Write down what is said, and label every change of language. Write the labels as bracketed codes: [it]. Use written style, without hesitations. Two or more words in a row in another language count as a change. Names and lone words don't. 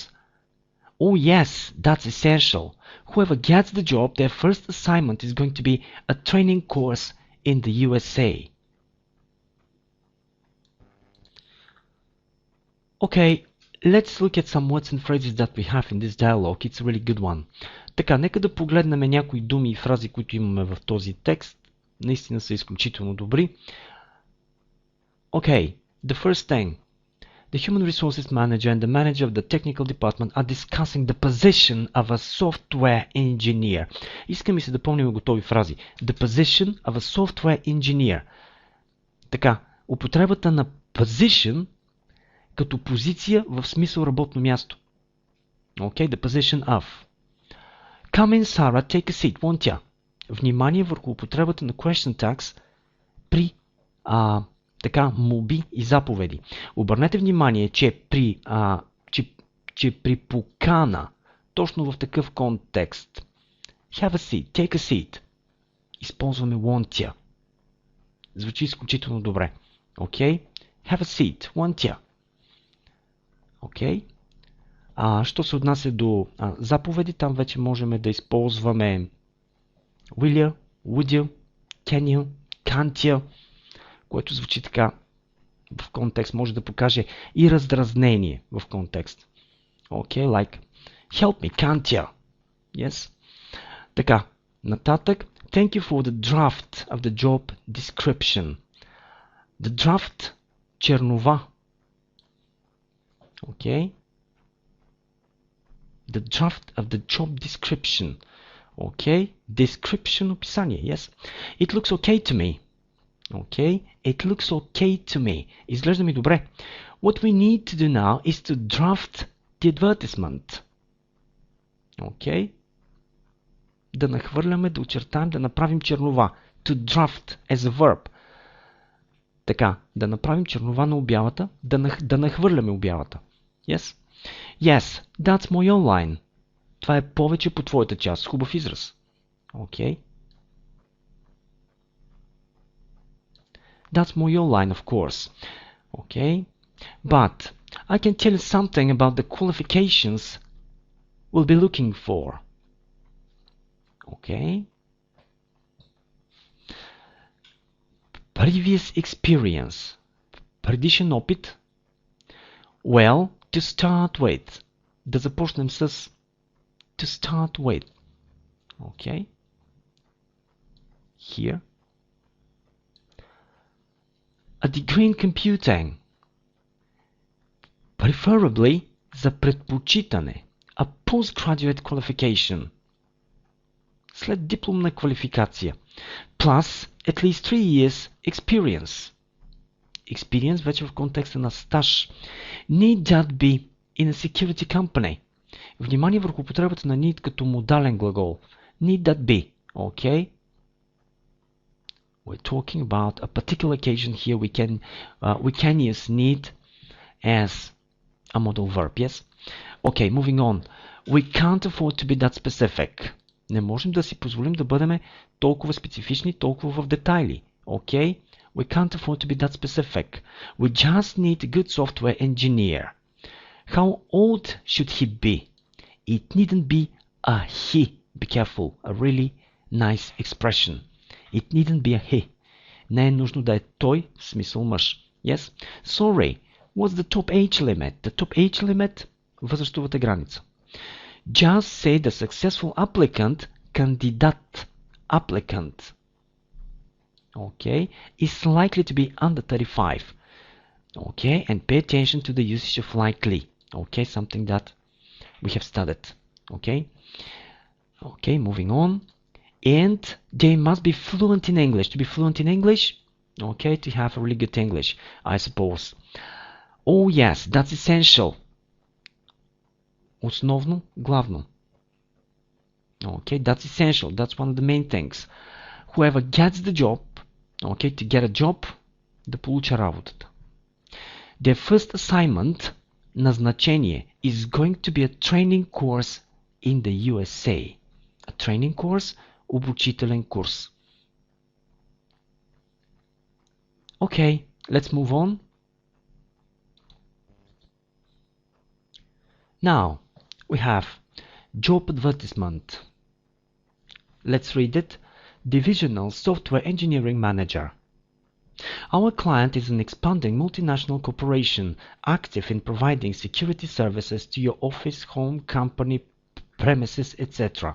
[en] Oh yes, that's essential. Whoever gets the job, their first assignment is going to be a training course in the USA. Okay, let's look at some words and phrases that we have in this dialogue. It's a really good one. [bg] Така, нека да погледнем някои думи и фрази, които имаме в този текст. Наистина са изключително добри. [en] Okay, the first thing. The human resources manager and the manager of the technical department are discussing the position of a software engineer. [bg] Иска ми се да помним готови фрази. [en] The position of a software engineer. [bg] Така, употребата на position като позиция в смисъл работно място. [en] Okay, the position of. Come in, Sarah, take a seat, won't ya? [bg] Внимание върху употребата на [en] question tags [bg] при молби и заповеди. Обърнете внимание, че при покана, точно в такъв контекст, [en] have a seat, take a seat, използваме want ya. [bg] Звучи изключително добре. [en] Okay? Have a seat, want ya. Okay? [bg] Що се отнася до заповеди, там вече можем да използваме [en] will you, would you, can you, can't you, [bg] което звучи така в контекст, може да покаже и раздразнение в контекст. [en] Okay, like help me, can't you? Yes? [bg] Така, нататък. [en] Thank you for the draft of the job description. The draft, чернова. Okay. The draft of the job description. Okay. Description, описание. Yes. It looks okay to me. Okay. It looks okay to me. [bg] Изглежда ми добре. [en] What we need to do now is to draft the advertisement. Okay. [bg] Да нахвърляме, да очертаем, да направим чернова. [en] To draft as a verb. [bg] Така, да направим чернова на обявата, да нахвърляме обявата. [en] Yes? Yes, that's my online. [bg] Това е повече по твоята част. Хубав израз. [en] Okay. That's my online, of course. Okay. But I can tell you something about the qualifications we'll be looking for. Okay. Previous experience. [bg] Предишен опит. [en] Well, to start with. [bg] Да започнем с [en] to start with. Okay. Here. A degree in computing. [bg] Preferably за предпочитане. [en] A postgraduate qualification. [bg] След дипломна квалификация. [en] Plus at least 3 years experience. [bg] Experience вече в контекста на стаж. [en] Need that be in a security company. [bg] Внимание върху употребата на need като модален глагол. [en] Need that be. Okay? We're talking about a particular occasion here. We can use need as a modal verb. Yes? Okay, moving on. We can't afford to be that specific. [bg] Не можем да си позволим да бъдем толкова специфични, толкова в детайли. [en] Okay? We can't afford to be that specific. We just need a good software engineer. How old should he be? It needn't be a he. Be careful. A really nice expression. It needn't be a he. [bg] Не е нужно да е той, в смисъл мъж. [en] Yes? Sorry. What's the top age limit? The top age limit? [bg] Възрастовата граница. [en] Just say the successful applicant, кандидат, applicant, okay, is likely to be under 35. Okay, and pay attention to the usage of likely. Okay, something that we have studied. Okay, okay, moving on. And they must be fluent in English. To be fluent in English, okay, to have a really good English, I suppose. Oh yes, that's essential. [bg] Основно, главно. [en] Okay, that's essential. That's one of the main things. Whoever gets the job, okay, to get a job, [bg] да получа работата. [en] Their first assignment, назначение, is going to be a training course in the USA. A training course, [bg] обучителен курс. [en] Okay, let's move on. Now, we have job advertisement. Let's read it. Divisional Software Engineering Manager. Our client is an expanding multinational corporation active in providing security services to your office, home, company, premises, etc.